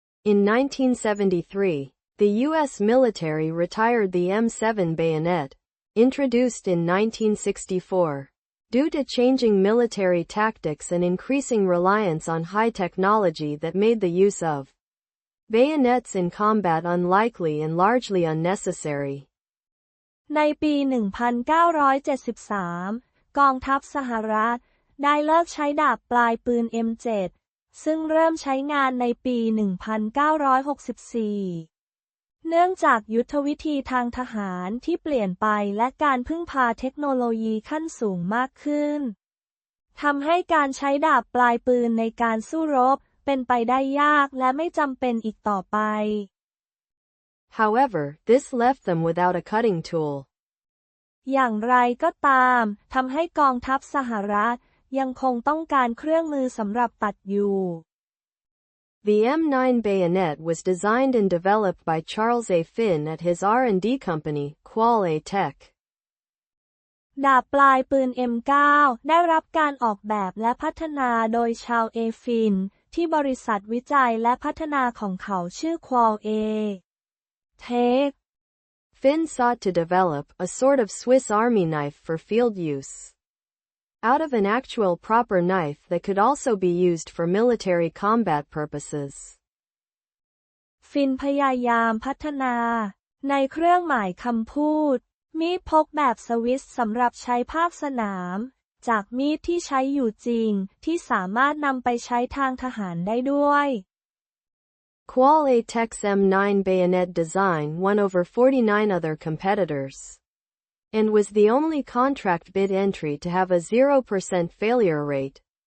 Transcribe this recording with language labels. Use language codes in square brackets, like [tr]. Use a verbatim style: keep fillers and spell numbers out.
[en] In nineteen seventy-three, the U S military retired the เอ็ม เซเว่น bayonet, introduced in nineteen sixty-four, due to changing military tactics and increasing reliance on high technology that made the use of bayonets in combat unlikely and largely unnecessary. [th] ในปี หนึ่งพันเก้าร้อยเจ็ดสิบสาม กองทัพสหรัฐได้เลิกใช้ดาบปลายปืน เอ็ม เจ็ด ซึ่งเริ่มใช้งานในปี หนึ่งพันเก้าร้อยหกสิบสี่ เนื่องจากยุทธวิธีทางทหารที่เปลี่ยนไปและการพึ่งพาเทคโนโลยีขั้นสูงมากขึ้นทำให้การใช้ดาบปลายปืนในการสู้รบเป็นไปได้ยากและไม่จำเป็นอีกต่อไป [en] However, this left them without a cutting tool. [th] อย่างไรก็ตามทำให้กองทัพสหรัฐยังคงต้องการเครื่องมือสำหรับตัดอยู่ [en] The เอ็ม ไนน์ bayonet was designed and developed by Charles A. Finn at his อาร์ แอนด์ ดี company, Qual-A-Tech. [th] ดาบปลายปืน เอ็ม ไนน์ ได้รับการออกแบบและพัฒนาโดยชาว A. Finn ที่บริษัทวิจัยและพัฒนาของเขาชื่อ Qual-A. [en] Tech. Finn sought to develop a sort of Swiss Army knife for field use. Out of an actual proper knife that could also be used for military combat purposes. [th] Finn พยายามพัฒนาในเครื่องหมายคำพูดมีดพกแบบสวิสสำหรับใช้ภาคสนามจากมีดที่ใช้อยู่จริงที่สามารถนำไปใช้ทางทหารได้ด้วย [en] Qual-A-Tech's เอ็ม ไนน์ bayonet design won over forty-nine other competitors, and was the only contract bid entry to have a zero percent failure rate.